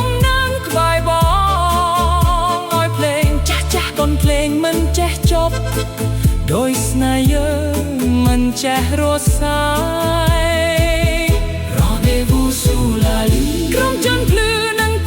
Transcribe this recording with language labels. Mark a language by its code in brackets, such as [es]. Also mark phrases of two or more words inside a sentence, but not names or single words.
[km] នឹងក្បែរបងឲ្យភ្លេងចាស់ចាស់កូនភ្លេងមិនចេះចប់ដោយស្នេហ៍យើងមិនចេះរសាយ [fr] Rendez-vous sous la lune [km] ក្រុមចន្ទភ្លឺ